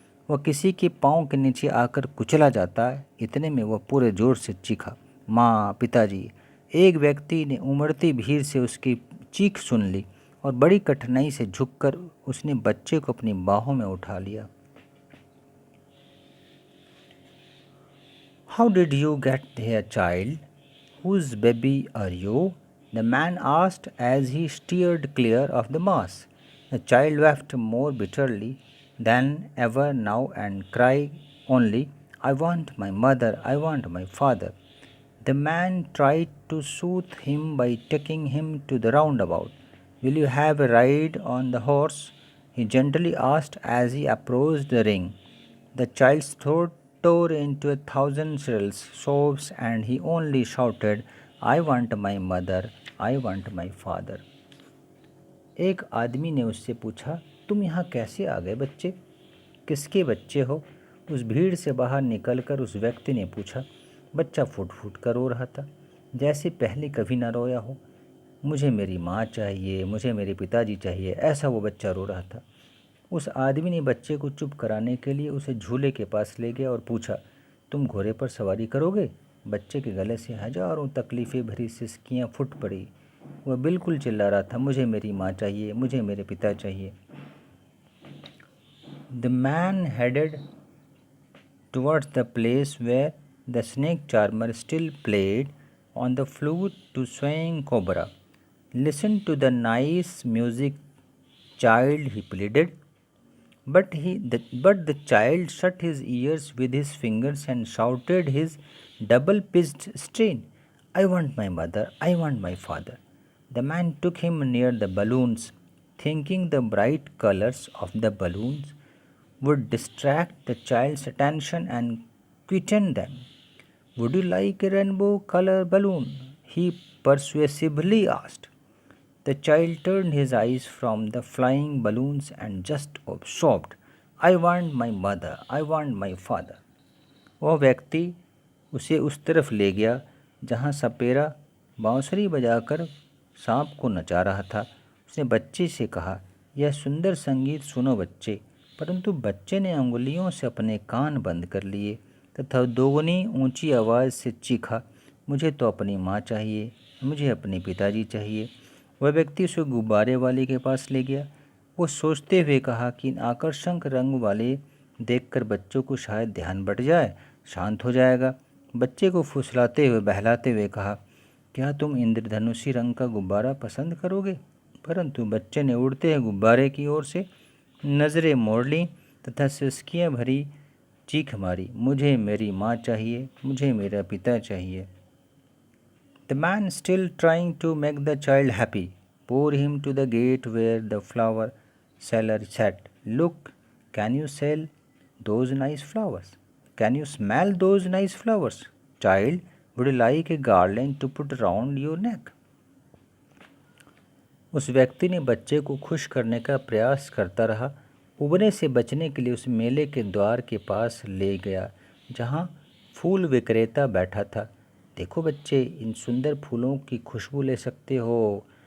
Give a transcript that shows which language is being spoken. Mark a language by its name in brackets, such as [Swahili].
[Hindi] वह किसी के पाँव के नीचे आकर कुचला जाता, इतने में वह पूरे जोर से चीखा, "माँ, पिताजी!" एक व्यक्ति ने उमड़ती भीड़ से उसकी चीख सुन ली और बड़ी कठिनाई से झुककर उसने बच्चे को अपनी बाहों में उठा लिया। [English] "How did you get here, child? Whose baby are you?" the man asked as he steered clear of the mass. The child wept more bitterly than ever now and cried only, "I want my mother, I want my father." The man tried to soothe him by taking him to the roundabout. "Will you have a ride on the horse?" he gently asked as he approached the ring. The child's throat tore into a thousand shrill sobs and he only shouted, "I want my mother, I want my father." [Hindi] एक आदमी ने उससे पूछा, "तुम यहाँ कैसे आ गए बच्चे? किसके बच्चे हो?" उस भीड़ से बाहर निकलकर उस व्यक्ति ने पूछा। बच्चा फूट फूट कर रो रहा था, जैसे पहले कभी न रोया हो। "मुझे मेरी माँ चाहिए, मुझे मेरे पिताजी चाहिए," ऐसा वो बच्चा रो रहा था। उस आदमी ने बच्चे को चुप कराने के लिए उसे झूले के पास ले गया और पूछा, "तुम घोड़े पर सवारी करोगे?" बच्चे के गले से हजारों तकलीफ़ें भरी सिसकियाँ फूट पड़ी। वह बिल्कुल चिल्ला रहा था, "मुझे मेरी माँ चाहिए, मुझे मेरे पिता चाहिए।" [English] The man headed towards the place where the snake charmer still played on the flute to swaying cobra. "Listen to the nice music, child," he pleaded. But the child shut his ears with his fingers and shouted his double-pitched strain, "I want my mother, I want my father." The man took him near the balloons, thinking the bright colors of the balloons would distract the child's attention and quieten them. "Would you like a rainbow color balloon?" he persuasively asked. The child turned his eyes from the flying balloons and just sobbed, "I want my mother, I want my father." [Hindi] वह व्यक्ति उसे उस तरफ ले गया जहाँ सपेरा बांसुरी बजाकर सांप को नचा रहा था। उसने बच्चे से कहा, "यह सुंदर संगीत सुनो बच्चे," परंतु बच्चे ने अंगुलियों से अपने कान बंद कर लिए तथा दोगुनी ऊंची आवाज़ से चीखा, "मुझे तो अपनी माँ चाहिए, मुझे अपने पिताजी चाहिए।" वह व्यक्ति उसे गुब्बारे वाले के पास ले गया। वो सोचते हुए कहा कि इन आकर्षक रंग वाले देखकर बच्चों को शायद ध्यान बट जाए, शांत हो जाएगा। बच्चे को फुसलाते हुए बहलाते हुए कहा, "क्या तुम इंद्रधनुषी रंग का गुब्बारा पसंद करोगे?" परंतु बच्चे ने उड़ते हुए गुब्बारे की ओर से नज़रें मोड़ लीं तथा सिसकियाँ भरी चीख मारी, "मुझे मेरी माँ चाहिए, मुझे मेरा पिता चाहिए." [English] The man, still trying to make the child happy, bore him to the gate where the flower seller sat. "Look, can you sell those nice flowers? Can you smell those nice flowers? Child, would you like a garland to put around your neck?" [Hindi] उस व्यक्ति ने बच्चे को खुश करने का प्रयास करता रहा। उबने से बचने के लिए उस मेले के द्वार के पास ले गया जहाँ फूल विक्रेता बैठा था। देखो बच्चे, इन सुंदर फूलों की खुशबू ले सकते हो।